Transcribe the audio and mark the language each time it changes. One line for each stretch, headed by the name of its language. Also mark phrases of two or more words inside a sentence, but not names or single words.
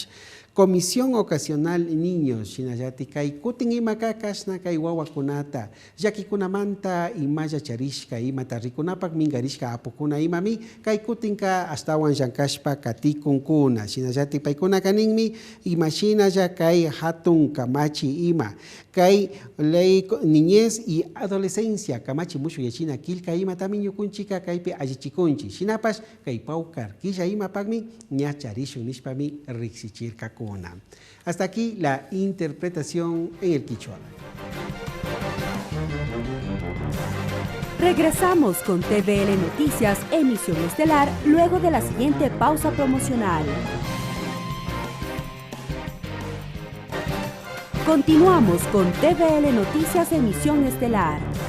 Quechua: Comisión Ocasional Niños, shinallati kay kutin imaka kasna kay wawakunata, llakikunamanta imaya charishka imata rikunapak mingarishka apukuna imami, kay kutinka astawan llankashpa katikunkuna, shinallati paykuna kaninmi imashinalla kay hatun kamachi ima, kay
Spanish: ley niñez y adolescencia
Quechua: kamachi mushu yachina kilka ima también yukunchika kaypi allichikunchi, shinapash kay paukar killa imapakmi ñacharishun nishpami riksichirkaku.
Spanish: Hasta aquí la interpretación en el quichua. Regresamos con TVL Noticias, emisión estelar, luego de la siguiente pausa promocional. Continuamos con TVL Noticias, emisión estelar.